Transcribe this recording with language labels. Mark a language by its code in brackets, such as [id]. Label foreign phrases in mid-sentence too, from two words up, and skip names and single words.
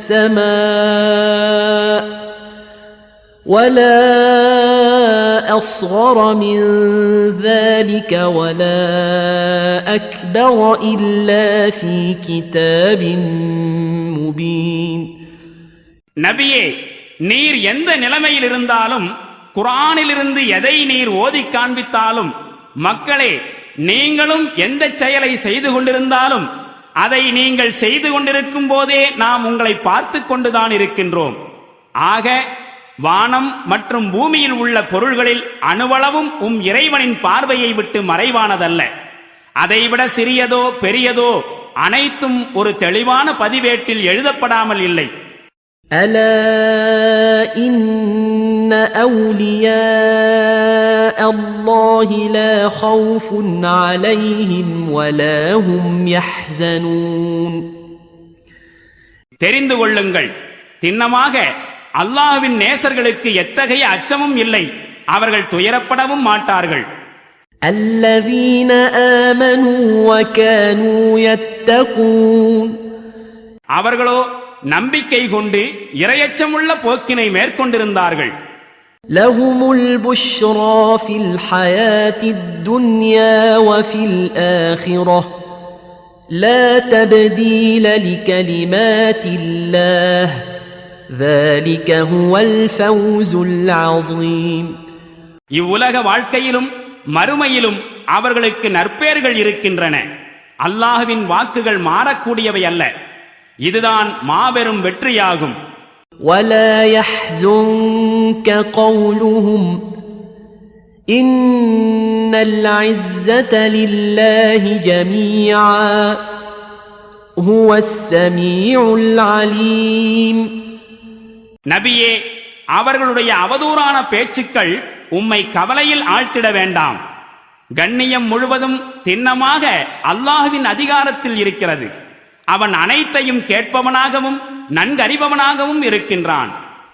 [ar] السماء ولا أصغر من ذلك ولا أكبر إلا في كتاب مبين. [ta] நபியே, நீர் எந்த நிலைமையில் இருந்தாலும் குர்ஆனிலிருந்து எதை நீர் ஓதி காண்பித்தாலும் மக்களே, நீங்களும் எந்த செயலை செய்து கொண்டிருந்தாலும் அதை நீங்கள் செய்து கொண்டிருக்கும் போதே நாம் உங்களை பார்த்து கொண்டுதான் இருக்கின்றோம். ஆக வானம் மற்றும் பூமியில் உள்ள பொருள்களில் அணுவளவும் இறைவனின் பார்வையை விட்டு மறைவானதல்ல. அதைவிட சிறியதோ பெரியதோ அனைத்தும் ஒரு தெளிவான பதிவேட்டில் எழுதப்படாமல் இல்லை. [ar] ألا إن أولياء الله لا خوف عليهم ولا هم يحزنون. [ta] தெரிந்து கொள்ளுங்கள், திண்ணமாக அல்லாஹ்வின் நேசர்களுக்கு எத்தகைய அச்சமும் இல்லை, அவர்கள் துயரப்படவும் மாட்டார்கள். [ar] الذين آمنوا وكانوا يتقون. [ta] அவர்களோ நம்பிக்கை கொண்டு இறையச்சமுள்ள போக்கினை மேற்கொண்டிருந்தார்கள். [ar] لهم البشرى في الحياة الدنيا وفي الآخرة لا تبديل لكلمات الله ذلك هو الفوز العظيم. [ta] இவ்வுலக வாழ்க்கையிலும் மறுமையிலும் அவர்களுக்கு நற்பெயர்கள் இருக்கின்றன. அல்லாஹ்வின் வாக்குகள் மாறக்கூடியவை அல்ல. இதுதான் மாபெரும் வெற்றியாகும். [ar] ولا يحزنك قولهم إن العزة لله جميعا هو السميع العليم. [ta] நபியே, அவர்களுடைய அவதூறான பேச்சுக்கள் உம்மை கவலையில் ஆழ்த்திட வேண்டாம். கண்ணியம் முழுவதும் திண்ணமாக அல்லாஹ்வின் அதிகாரத்தில் இருக்கிறது. அவன் அனைத்தையும் கேட்பவனாகவும் நன்கறிபவனாகவும் இருக்கின்றான்.